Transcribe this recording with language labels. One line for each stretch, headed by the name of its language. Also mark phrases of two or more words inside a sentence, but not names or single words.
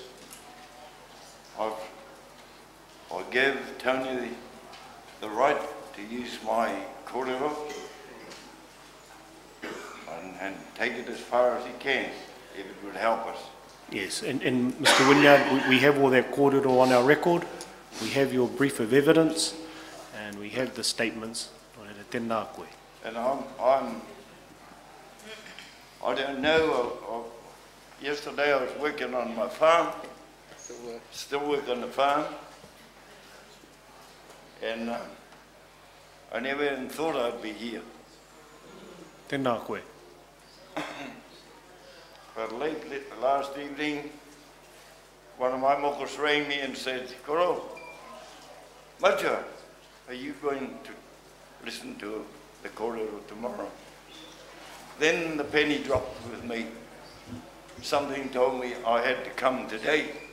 English: I give Tony the right to use my kōrero and take it as far as he can, if it would help us. Yes, and Mr. Wynyard, we have all that kōrero on our record. We have your brief of evidence, and we have the statements.
Māori: Tēnā koe.
English: And I don't know, yesterday I was working on my farm, still work on the farm, and I never even thought I'd be here.
Māori: Tēnā koe.
English: But late last evening, one of my mokos rang me and said,
Māori: "Koro, Matua,
English: are you going to listen to the kōrero tomorrow?" Then the penny dropped with me. Something told me I had to come today.